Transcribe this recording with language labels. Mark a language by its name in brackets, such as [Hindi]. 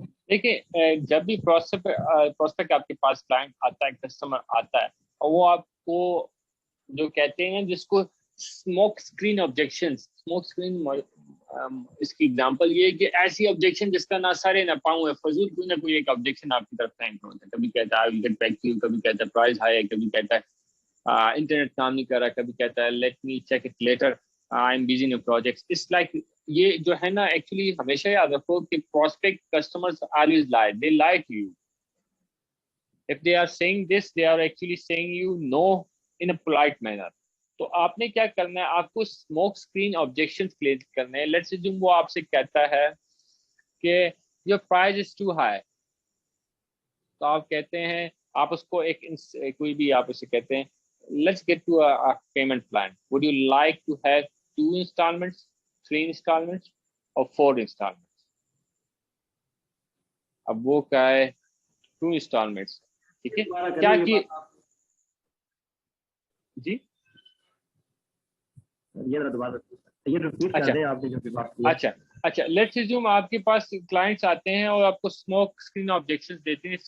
[Urdu] دیکھیے جب بھی پروسپیکٹ آپ کے پاس کلائنٹ آتا ہے, کسٹمر آتا ہے, اور وہ آپ کو جو کہتے ہیں جس کو smoke screen objection, smoke screen اس کی ایگزامپل یہ ہے کہ ایسی آبجیکشن جس کا نہ سارے نہ پاؤں ہے, فضول کوئی نہ کوئی ایک آبجیکشن آپ کی طرف ٹینک ہوتا ہے. کبھی کہتا ہے [English] get back to you, [Urdu] کبھی کہتا ہے پرائز ہائی ہے, کبھی کہتا ہے انٹرنیٹ کام نہیں کر رہا, کبھی کہتا ہے [English] Let me check it later, I am busy in projects. It's like [Urdu] یہ جو ہے نا, ایکچولی ہمیشہ یاد رکھو کہ پراسپیکٹ کسٹمرز [English] Always lie, they lie to you. If they are saying this, they are actually saying you no in a polite manner. [Urdu] تو آپ نے کیا کرنا ہے, آپ کو اسموک اسکرین آبجیکشن کلیئر کرنے ہیں. لیٹس اسیوم وہ آپ سے کہتا ہے کہ [English] your price is too high, [Urdu] تو آپ کہتے ہیں, آپ اس کو ایک کوئی بھی آپ اسے کہتے ہیں [English] let's get to a payment plan. Would you like to have 2 installments, 3 installments or 4 installments? [Urdu] اب وہ کیا ہے 2 installments. ٹھیک ہے, کیا کی جی اچھا لیٹس اسیوم آپ کے پاس کلائنٹس آتے ہیں اور آپ کو اسموک اسکرین آبجیکشنز دیتے ہیں.